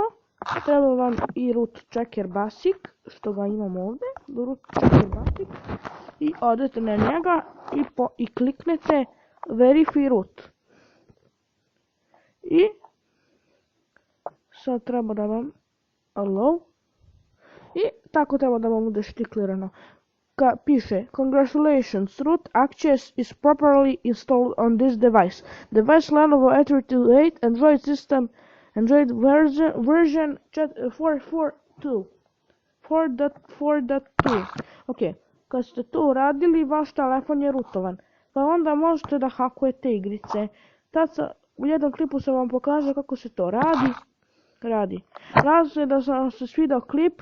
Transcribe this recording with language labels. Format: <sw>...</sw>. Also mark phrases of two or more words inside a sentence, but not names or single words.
<bs>Treba vam i Root Checker Basic, što ga imam ovdje, Root Checker Basic, i odete na njega i kliknete</bs> <en>Verify Root.</en> <bs>I sad treba da vam Allow i tako treba da vam bude štiklirano.</bs> <en>Piše Congratulations, Root Access is properly installed on this device. Device Lenovo A38 Android system Android version 4.4.2.</en> <bs>Ok, kad ste to uradili, vaš telefon je rutovan. Pa onda možete da hakujete igrice. U jednom klipu sam vam pokazao kako se to radi. Nadam se da vam se svidio klip.</bs>